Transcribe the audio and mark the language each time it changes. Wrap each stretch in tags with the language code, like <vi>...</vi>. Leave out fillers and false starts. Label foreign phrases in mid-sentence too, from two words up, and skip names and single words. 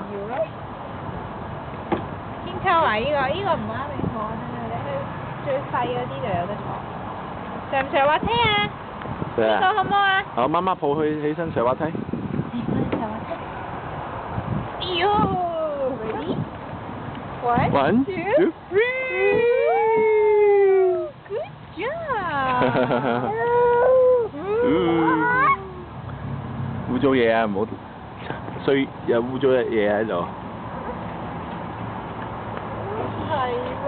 <yue>搖咯。天秋啊！呢個唔啱你坐，你去最細嗰啲就有得坐。上唔上滑梯啊？呢個好唔好啊？好，媽媽抱佢起身上滑梯。上滑梯。哎呦 ，ready？</yue> <en>One, two, three. Good job.</en> <yue>污糟嘢啊！唔好有污糟嘅嘢喺度。係。</yue>